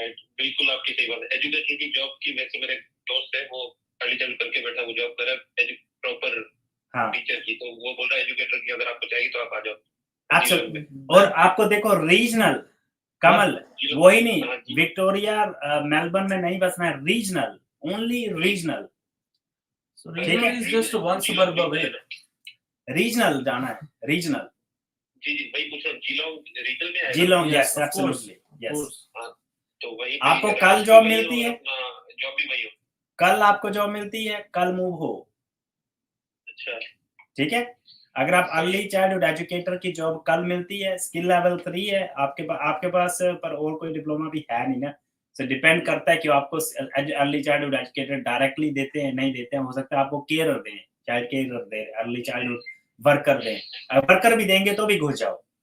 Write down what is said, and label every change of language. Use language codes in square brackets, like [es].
[hi] Right, बिल्कुल आपकी सही बात है। एजुकेटर की जॉब की, वैसे मेरे दोस्त है वो अर्ली चाइल्ड करके बैठा, वो जॉब कर रहा है प्रॉपर टीचर की, तो वो बोल रहा है एजुकेटर की अगर आपको चाहिए तो आप आ जाओ। अच्छा, और आपको देखो रीजनल कमल, वही नहीं विक्टोरिया मेलबर्न में नहीं बसना है, regional, only regional. [en] So regional is just one suburb away. [hi] Regional जाना है, रीजनल। जी जी वही पूछ रहा हूं, जीलोंग रीजनल में है। Geelong, yes absolutely, yes. तो वही आपको कल जॉब मिलती है, जॉब भी वही हो, कल आपको जॉब मिलती है, कल मूव हो। अच्छा ठीक है, अगर आप अर्ली चाइल्डहुड एजुकेटर की जॉब कल मिलती है, स्किल लेवल 3 है आपके पास, पर और कोई डिप्लोमा भी है नहीं ना, सो डिपेंड करता है कि आपको अर्ली चाइल्डहुड एजुकेटर डायरेक्टली देते हैं नहीं देते हैं, हो सकता है आपको केयर दें, चाइल्ड केयर दें, अर्ली चाइल्डहुड वर्कर दें, वर्कर भी देंगे तो भी घुस जाओ।